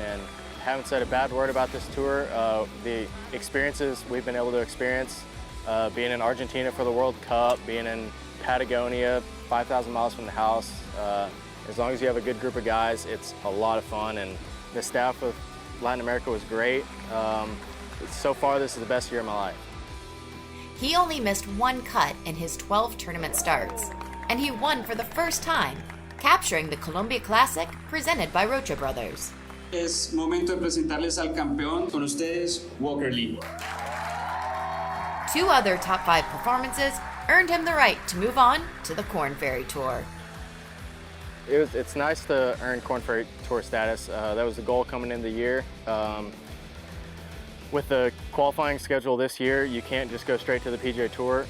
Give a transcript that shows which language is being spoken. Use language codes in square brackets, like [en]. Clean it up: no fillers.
[en] And haven't said a bad word about this tour. The experiences we've been able to experience, being in Argentina for the World Cup, being in Patagonia, 5,000 miles from the house, as long as you have a good group of guys, it's a lot of fun, and the staff of Latin America was great. So far, this is the best year of my life. He only missed 1 cut in his 12 tournament starts, and he won for the first time, capturing the Colombia Classic presented by Rocha Brothers. [es] Es momento de presentarles al campeón con ustedes, Walker Lee. [en] 2 other top 5 performances earned him the right to move on to the Korn Ferry Tour. It's nice to earn Korn Ferry Tour status. That was the goal coming into the year. With the qualifying schedule this year, you can't just go straight to the PGA Tour.